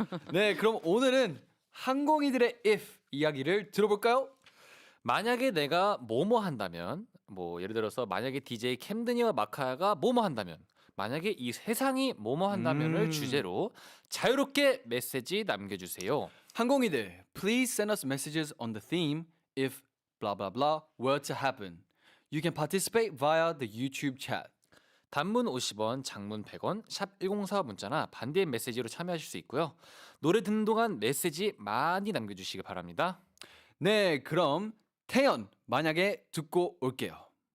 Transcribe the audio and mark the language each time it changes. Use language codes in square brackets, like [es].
[ko] 네, 그럼 오늘은 항공이들의 if 이야기를 들어볼까요? 만약에 내가 뭐뭐 한다면, 뭐 예를 들어서 만약에 DJ 캠드니와 마카야가 뭐뭐 한다면, 만약에 이 세상이 뭐뭐 한다면을 주제로 자유롭게 메시지 남겨주세요. [en] 항공이들, please send us messages on the theme if blah blah blah were to happen. You can participate via the YouTube chat. [ko] 단문 50원, 장문 100원, 샵 1045 문자나 반대의 메시지로 참여하실 수 있고요. 노래 듣는 동안 메시지 많이 남겨주시기 바랍니다. 네, 그럼 태연 만약에 듣고 올게요.